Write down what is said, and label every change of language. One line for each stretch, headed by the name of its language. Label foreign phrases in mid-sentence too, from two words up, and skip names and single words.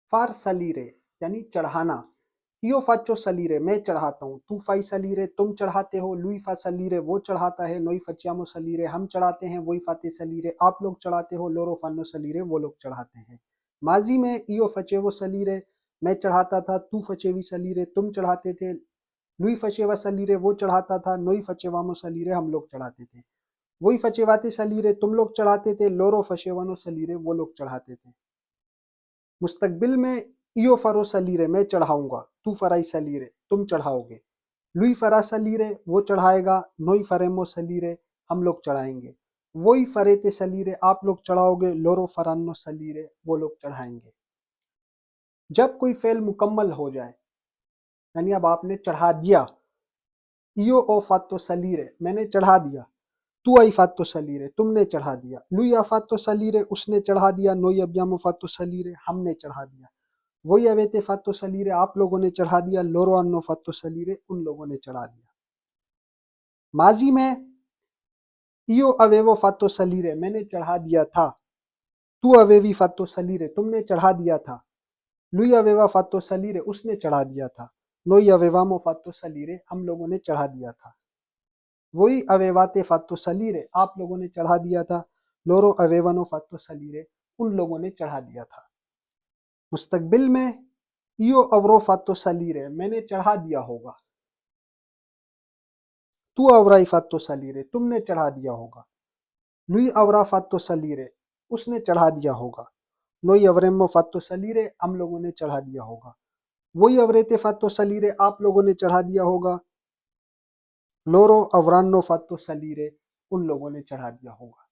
Italian: far salire
Urdu: یعنی چڑھانا.
Italian: io faccio salire
Urdu: میں چڑھاتا ہوں.
Italian: tu fai salire
Urdu: تم چڑھاتے ہو.
Italian: lui fa salire
Urdu: وہ چڑھاتا ہے.
Italian: noi facciamo salire
Urdu: ہم چڑھاتے ہیں.
Italian: voi fate salire
Urdu: آپ لوگ چڑھاتے ہو.
Italian: loro fanno salire
Urdu: وہ لوگ چڑھاتے ہیں. ماضی میں
Italian: io facevo salire
Urdu: میں چڑھاتا تھا.
Italian: tu facevi salire
Urdu: تم چڑھاتے تھے.
Italian: lui faceva salire
Urdu: وہ چڑھاتا تھا.
Italian: noi facevamo salire
Urdu: ہم لوگ چڑھاتے تھے.
Italian: voi facevate salire
Urdu: تم لوگ چڑھاتے تھے.
Italian: loro facevano salire
Urdu: وہ لوگ چڑھاتے تھے. مستقبل میں
Italian: io farò salire
Urdu: میں چڑھاؤں گا.
Italian: tu farai salire
Urdu: تم چڑھاؤ گے.
Italian: lui farà salire
Urdu: وہ چڑھائے گا.
Italian: noi faremo salire
Urdu: ہم لوگ چڑھائیں گے.
Italian: voi farete salire
Urdu: آپ لوگ چڑھاؤ گے.
Italian: loro faranno salire
Urdu: وہ لوگ چڑھائیں گے. جب کوئی فعل مکمل ہو جائے یعنی اب آپ نے چڑھا دیا.
Italian: io ho fatto salire
Urdu: میں نے چڑھا دیا.
Italian: tu hai fatto salire
Urdu: تم نے چڑھا دیا.
Italian: lui ha fatto salire
Urdu: اس نے چڑھا دیا.
Italian: noi abbiamo fatto salire
Urdu: ہم نے چڑھا دیا.
Italian: voi avete fatto salire
Urdu: آپ لوگوں نے چڑھا دیا.
Italian: loro hanno fatto salire
Urdu: ان لوگوں نے چڑھا دیا. ماضی میں
Italian: io avevo fatto salire
Urdu: میں نے چڑھا دیا تھا.
Italian: tu avevi fatto salire
Urdu: تم نے چڑھا دیا تھا.
Italian: lui aveva fatto salire
Urdu: اس نے چڑھا دیا تھا.
Italian: noi avevamo fatto salire
Urdu: ہم لوگوں نے چڑھا دیا تھا.
Italian: voi avevate fatto salire
Urdu: آپ لوگوں نے چڑھا دیا تھا.
Italian: loro avevano fatto salire
Urdu: ان لوگوں نے چڑھا دیا تھا. مستقبل میں
Italian: io avrò fatto salire
Urdu: میں نے چڑھا دیا ہوگا.
Italian: tu avrai fatto salire
Urdu: تم نے چڑھا دیا ہوگا.
Italian: lui avrà fatto salire
Urdu: اس نے چڑھا دیا ہوگا.
Italian: noi avremmo fatto salire
Urdu: ہم لوگوں نے چڑھا دیا ہوگا.
Italian: voi avrete fatto salire
Urdu: آپ لوگوں نے چڑھا دیا ہوگا.
Italian: loro avranno fatto salire
Urdu: ان لوگوں نے چڑھا دیا ہوگا.